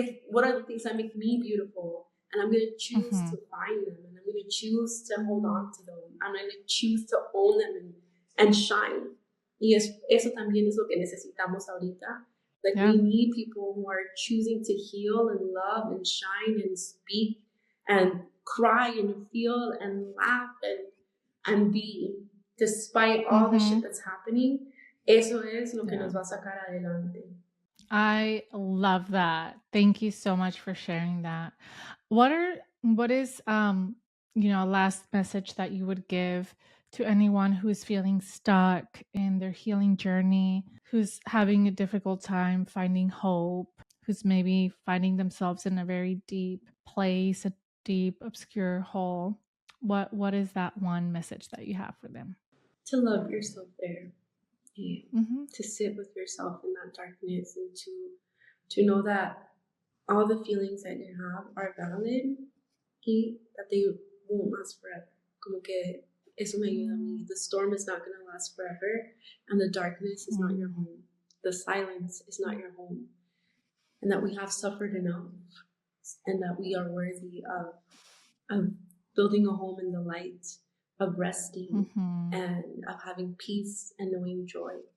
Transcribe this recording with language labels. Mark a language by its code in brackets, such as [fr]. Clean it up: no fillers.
[en] What are the things that make me beautiful? And I'm going to choose to find them, and I'm going to choose to hold on to them. I'm going to choose to own them and shine. [es] Y eso también es lo que necesitamos ahorita. [en] Like, we need people who are choosing to heal and love and shine and speak and cry and feel and laugh and be, despite all the shit that's happening. [es] Eso es lo que nos va a sacar adelante. [en] I love that. Thank you so much for sharing that. What is last message that you would give to anyone who is feeling stuck in their healing journey, who's having a difficult time finding hope, who's maybe finding themselves in a very deep place, a deep obscure hole? What is that one message that you have for them? To love yourself there. To sit with yourself in that darkness, and to know that all the feelings that you have are valid y that they won't last forever. [es] Como que eso me ayuda a mí. [en] The storm is not going to last forever, and the darkness is not your home. The silence is not your home. And that we have suffered enough, and that we are worthy of building a home in the light, of resting, and of having peace and knowing joy.